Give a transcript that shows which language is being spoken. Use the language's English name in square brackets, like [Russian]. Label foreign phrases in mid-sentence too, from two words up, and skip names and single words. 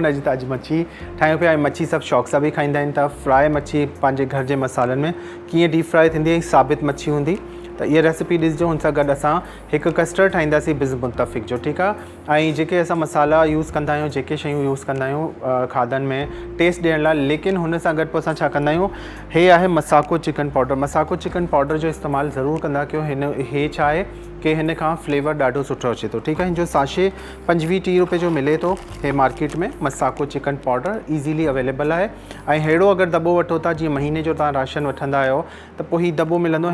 [Sindhi] अॼु मच्छी ठाहियूं पिया, ऐं मच्छी सभु शौक़ सां बि खाईंदा आहिनि। त फ्राए मच्छी पंहिंजे घर जे मसालनि में कीअं [English] deep fry [Sindhi] थींदी ऐं साबित मच्छी हूंदी, त इहा रेसिपी ॾिसिजो। हुन सां गॾु असां हिकु कस्टर्ड ठाहींदासीं बिज़ मुतफ़िक़ जो, ठीकु आहे। ऐं जेके असां मसाला यूज़ कंदा आहियूं, जेके शयूं यूज़ कंदा आहियूं खाधनि में टेस्ट ॾियण लाइ, लेकिन हुन सां गॾु पोइ असां छा कंदा आहियूं, हे आहे मसाको चिकन पाउडर। मसाको चिकन पाउडर जो इस्तेमालु ज़रूरु कंदा कयो। हे छा आहे कि हिन खां फ्लेवर ॾाढो सुठो अचे थो, ठीकु आहे। हिन जो साशे 25-30 रुपए जो मिले थो हे मार्केट में। मसाको चिकन पाउडर [English] easily available [Sindhi] आहे। ऐं अहिड़ो अगरि दॿो वठो था, जीअं महीने जो तव्हां राशन वठंदा आहियो, त पोइ हीउ दॿो मिलंदो।